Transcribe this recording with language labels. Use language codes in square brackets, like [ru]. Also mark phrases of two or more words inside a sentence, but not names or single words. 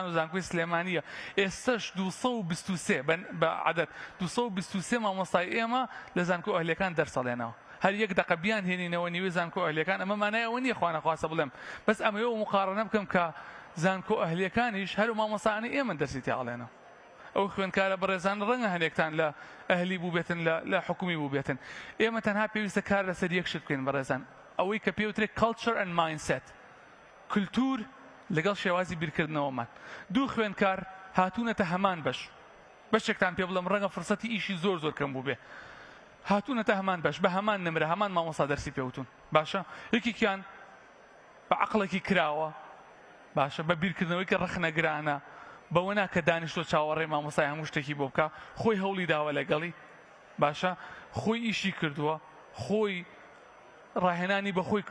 [ckb] و زانکۆی سلێمانیە ئێستش 223 بە عەدەد 223 مامۆستای ئێمە لە زانکۆ ئەهلیەکان دەرسەڵێنەوە هەر 1 دقە بیان هێنینەوە نیوێ زانکۆ ئەهلیەکان ئەمە مانای ئەوە نییە خوا نەخواسە بڵێم بەس ئەمەوە مقارنە بکەم کە زانکۆ ئەهلیەکانیش هەرو مامۆسایانی ئێمە دەرسی تێڵێنەوە ئەو خوێندکارە بەڕێزان ڕەنگە هەنێکتان لە ئەهلی بوو بێتن لە حکومی بوو بێتن ئێمە تەنها پێویستە کار لەسەر یەک شت بکەین بەڕێزان ئەوەی کە پێوترێت [en] culture and mindset [ckb] کلتور لەگەڵ شێوازی بیرکردنەوەمان دوو خوێندکار هاتوونەتە هەمان بەشێکتان پێ بڵم ڕەنگە فرسەتی ئیشی زۆر کەم بوو بێ هاتوونەتە هەمان بەش بە هەمان نمرە هەمان مامۆستا دەرسی پێوتون باشە یەکێکیان بە عەقڵێکی کراوە باشە بە بیرکردنەوەی کە ڕەخنەگرانە بەوە ناکە دانیشتۆ چاوەڕێ مامۆستای هەموو شتێکی بۆ بکە خۆی هەوڵی داوە لەگەڵی باشە خۆی ئیشی کردووە خۆی ڕاهێنانی بە خۆی